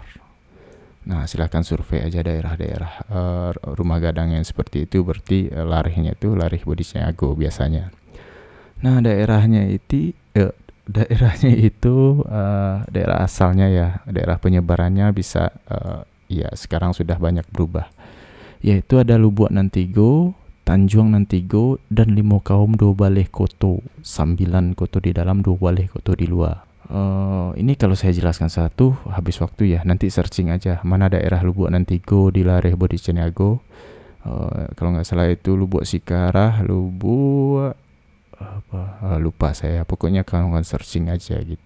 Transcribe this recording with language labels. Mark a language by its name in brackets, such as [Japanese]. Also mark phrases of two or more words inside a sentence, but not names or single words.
[Indonesian] Nah, silakan survei aja daerah-daerah rumah gadang yang seperti itu, berarti larehnya itu lareh Bodhicaniago biasanya. Nah, daerahnya itu daerah asalnya ya, daerah penyebarannya bisa ya sekarang sudah banyak berubah. Yaitu ada Lubuk Nantigo, Tanjung Nantigo, dan 5 kaum 2 baleh koto, 9 koto di dalam, 2 baleh koto di luar. Ini kalau saya jelaskan satu habis waktu ya, nanti searching aja mana daerah Lubuk Nantigo di Lareh Bodhicaniago. Kalau nggak salah itu Lubuk Sikarah, Lubuk lupa saya, pokoknya kawan searching aja gitu.